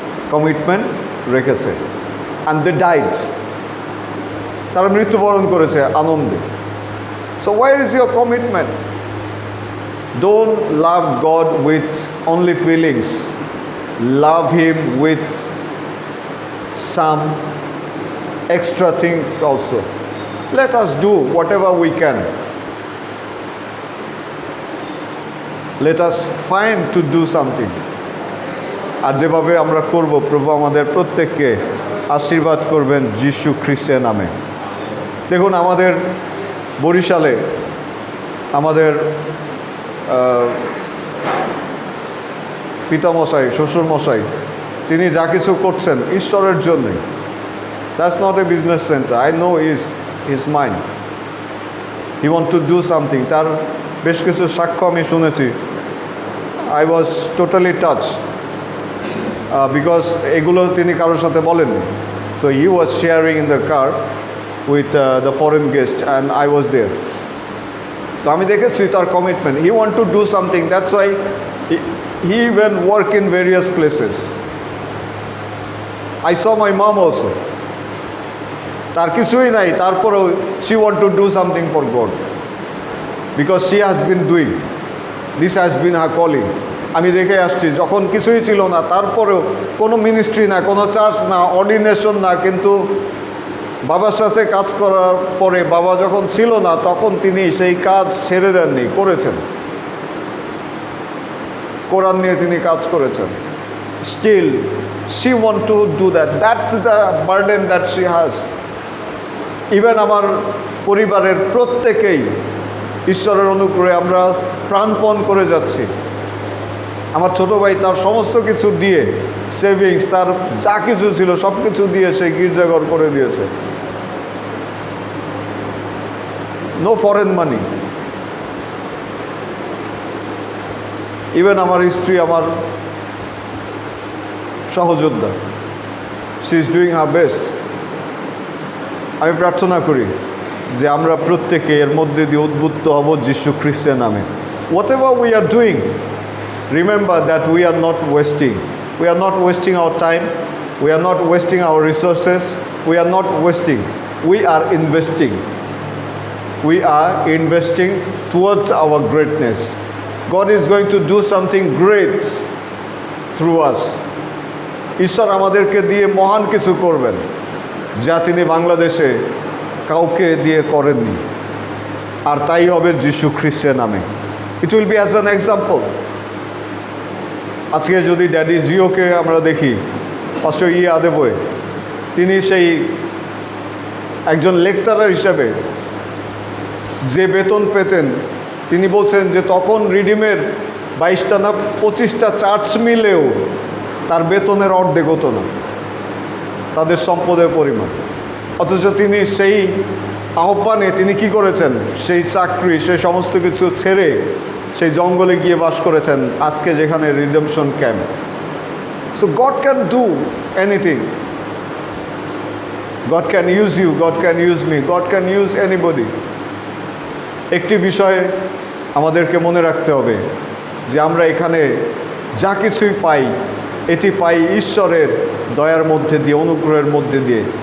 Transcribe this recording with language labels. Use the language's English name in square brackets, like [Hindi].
[Bangla] Commitment রেখেছে। [English] And they died. [Bangla] তারা মৃত্যুবরণ করেছে আনন্দে। [English] So where is your commitment? Don't love God with only feelings, love him with some extra things also. Let us do whatever we can. Let us find to do something. [Bangla] আর যেভাবে আমরা করব, প্রভু আমাদের প্রত্যেককে আশীর্বাদ করবেন যিশু খ্রিস্টের নামে। দেখুন আমাদের বরিশালে আমাদের পিতামশাই, শ্বশুরমশাই, তিনি যা কিছু করছেন ঈশ্বরের জন্যে। [English] That's not a business centre. I know his mind, he want to do something. [Bangla] তার বেশ কিছু সাক্ষ্য আমি শুনেছি। [English] I was totally touch, because [Bangla] এগুলো তিনি কারোর সাথে বলেননি। [English] So he was sharing in the car with the foreign guest and I was there. [Bangla] তো আমি দেখেছি তার commitment. [English] He want to do something, that's why he even work in various places. I saw my mom also. [Bangla] তার কিছুই নাই, তারপরেও [English] she want to do something for God because she has been doing, this has been her calling. [Bangla] আমি দেখে আসছি যখন কিছুই ছিল না, তারপরেও কোনো মিনিস্ট্রি না, কোনো চার্চ না, অর্ডিনেশন না, কিন্তু বাবার সাথে কাজ করার পরে বাবা যখন ছিল না, তখন তিনি সেই কাজ ছেড়ে দেননি, করেছেন। কোরআন নিয়ে তিনি কাজ করেছেন। [English] Still she want to do that. That's the burden that she has. [Bangla] Even আমার পরিবারের প্রত্যেকেই ঈশ্বরের অনুগ্রহে আমরা প্রাণপণ করে যাচ্ছি। আমার ছোটো ভাই তার সমস্ত কিছু দিয়ে, সেভিংস, তার যা কিছু ছিল সব কিছু দিয়ে সে গির্জাঘর করে দিয়েছে। [English] No foreign money. [Bangla] ইভেন আমার স্ত্রী, আমার সহযোদ্ধা, [English] She is doing her best. [Bangla] আমি প্রার্থনা করি যে আমরা প্রত্যেকে এর মধ্যে দিয়ে উদ্বুদ্ধ হব যিশু খ্রিস্টের নামে। [English] Whatever we are doing, remember that we are not wasting. We are not wasting our time, we are not wasting our resources, we are not wasting, we are investing. We are investing towards our greatness. God is going to do something great through us. [Bangla] ঈশ্বর আমাদেরকে দিয়ে মহান কিছু করবেন, যা তিনি বাংলাদেশে কাউকে দিয়ে করেননি। আর তাই হবে যীশু খ্রিস্টের নামে। [English] It will be as an example. [Bangla] আজকে যদি ড্যাডি জিওকে আমরা দেখি, পাস্টর আদেবয়, তিনি সেই একজন লেকচারার হিসাবে যে বেতন পেতেন, তিনি বলছেন যে তখন রিডিমের 22টা না 25টা চার্চ মিলেও তার বেতনের অর্ধেক হতো না, তাদের সম্পদের পরিমাণ। অথচ তিনি সেই আহ্বানে তিনি কি করেছেন, সেই চাকরি, সেই সমস্ত কিছু ছেড়ে সেই জঙ্গলে গিয়ে বাস করেছেন, আজকে যেখানে redemption camp. [English] So God can do anything. God can use you, God can use me, God can use anybody. [Bangla] একটি বিষয় আমাদেরকে মনে রাখতে হবে যে আমরা এখানে যা কিছুই পাই, এটি পাই ঈশ্বরের দয়ার মধ্যে দিয়ে, অনুগ্রহের মধ্যে দিয়ে।